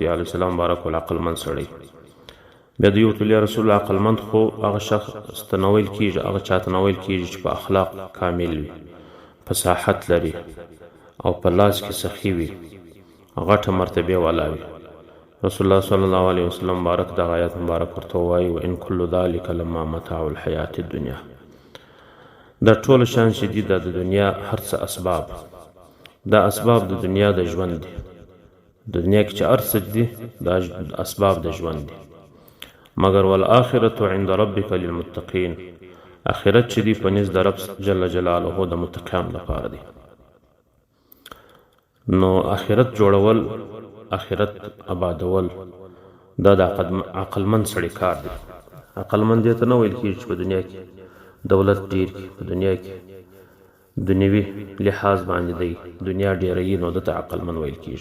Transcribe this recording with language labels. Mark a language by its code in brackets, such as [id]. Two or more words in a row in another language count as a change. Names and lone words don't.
[ar] علیه السلام [ps] بارک العقلمند سړی. بیا دوی ورته: یا رسول الله، عقلمند خو هغه شخص ته نه ویل کېږي، هغه چا ته نه ویل کېږي چې په اخلاق کامل وي، فصاحت لري او په لاس کې سخي وي، غټه مرتبه والا وي. رسول الله [ar] صلی الله علیه وسلم [ps] بارک دغه آیات مبارک ورته وایي: [ar] وان کل ذلک لما متاع الحیاة الدنیا. [ps] دا ټول شان چې دي د دنیا هر څه اسباب، دا اسباب د دنیا د ژوند دي. د دنیا کې چې هر څه دي دا اسباب د ژوند دي، مګر [ar] والآخرة عند ربک للمتقین. [ps] آخرت چې دی په نزد د رب [ar] جل جلاله [ps] د متقیانو لپاره دی. نو آخرت جوړول، آخرت آبادول، دا د عقلمند سړي کار دی. عقلمند دې ته نه ویل کېږي چې په دنیا کې دولت ډیر کړي، په دنیا کې دنیوي لحاظ باندې دی دنیا ډیروي، نو دته عقلمند ویل کېږي.